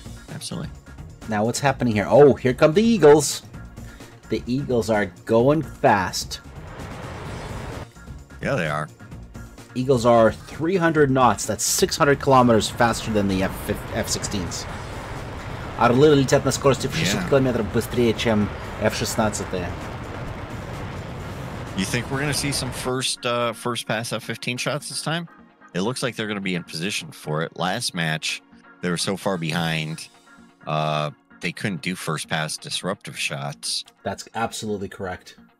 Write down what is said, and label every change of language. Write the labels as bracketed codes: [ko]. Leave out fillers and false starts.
[en] Absolutely. Now what's happening here? Oh, here come the Eagles. The Eagles are going fast. Yeah, they are. Eagles are 300 knots. That's 600 kilometers faster than the F-16s. [ru] Орлы летят на скорости в 600 километров быстрее, чем F-16. [en] You think we're going to see some first pass F-15 shots this time? It looks like they're going to be in position for it. Last match, they were so far behind, they couldn't do first pass disruptive shots. That's absolutely correct.